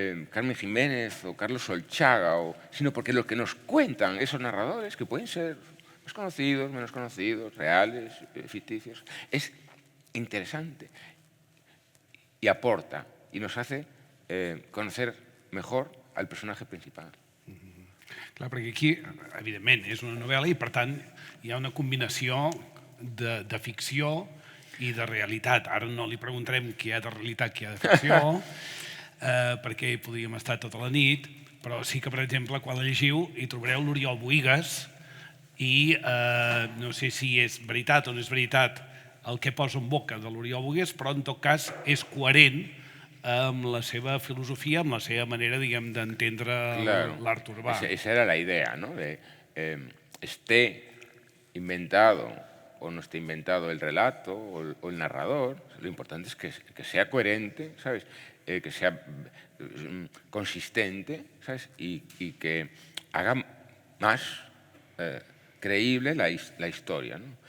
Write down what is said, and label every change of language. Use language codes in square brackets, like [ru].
[es] Carmen Jiménez o Carlos Solchaga, sino porque lo que nos cuentan esos narradores, que pueden ser más conocidos, menos conocidos, reales, ficticios, es interesante y aporta y nos hace conocer mejor al personatge principal. [ca] Clar, perquè aquí, evidentment, és una novel·la i, per tant, hi ha una combinació de ficció i de realitat. Ara no li preguntarem què hi ha de realitat, què hi ha de ficció, perquè hi podríem estar tota la nit, però sí que, per exemple, quan la llegiu hi trobareu l'Oriol Bohigas i no sé si és veritat o no és veritat el que posa en boca de l'Oriol Bohigas, però en tot cas és coherent amb la seva filosofia, amb la seva manera, diguem, d'entendre l'art urbà. [es] Esa era la idea, ¿no? Esté inventado o no esté inventado el relato o el narrador, lo importante es que sea coherente, ¿sabes? Que sea consistente, ¿sabes? Y que haga más creíble la historia, ¿no?